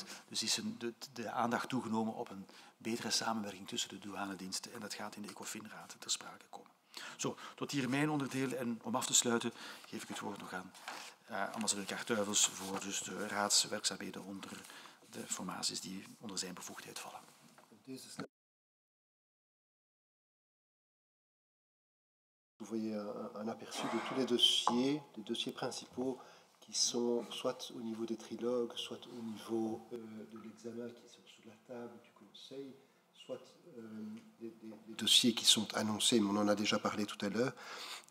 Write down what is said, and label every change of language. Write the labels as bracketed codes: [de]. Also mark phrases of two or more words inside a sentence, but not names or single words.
[nl] Dus is de aandacht toegenomen op een betere samenwerking tussen de douanediensten en dat gaat in de ECOFIN-raad ter sprake komen. Zo, tot hier mijn onderdeel en om af te sluiten geef ik het woord nog aan ambassadeur Kaartuivels voor dus de raadswerkzaamheden onder de formaties die onder zijn bevoegdheid vallen. [fr] Vous voyez un aperçu de tous les dossiers principaux qui sont soit au niveau des trilogues, soit au niveau de l'examen qui sont sur la table du Conseil, soit des dossiers qui sont annoncés, mais on en a déjà parlé tout à l'heure.